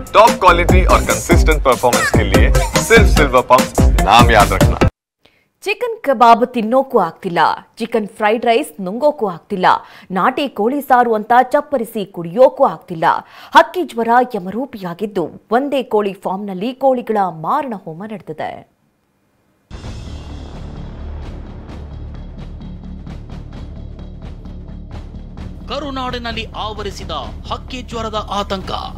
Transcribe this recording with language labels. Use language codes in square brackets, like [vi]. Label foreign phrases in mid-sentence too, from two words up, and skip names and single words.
[en] top quality [hi] और [en] consistent performance [hi] के लिए सिर्फ सिल्वर पंप नाम याद रखना। [kn] ಚಿಕನ್ ಕಬಾಬ್ ತಿನ್ನೋಕ್ಕೂ ಆಗ್ತಿಲ್ಲ, [en] chicken fried rice [kn] ನುಂಗೋಕ್ಕೂ ಆಗ್ತಿಲ್ಲ, ನಾಟಿ ಕೋಳಿ ಸಾರು ಅಂತ ಚಪ್ಪರಿಸಿ ಕುಡಿಯೋಕ್ಕೂ ಆಗ್ತಿಲ್ಲ. ಹಕ್ಕಿ ಜ್ವರ ಯಮರೂಪಿಯಾಗಿದ್ದು ಒಂದೇ ಕೋಳಿ ಫಾರ್ಮ್ನಲ್ಲಿ ಕೋಳಿಗಳ ಮಾರಣ ಹೋಮ ನಡೆದಿದೆ. ಕರುನಾಡಿನಲ್ಲಿ ಆವರಿಸಿದ ಹಕ್ಕಿ ಜ್ವರದ ಆತಂಕ.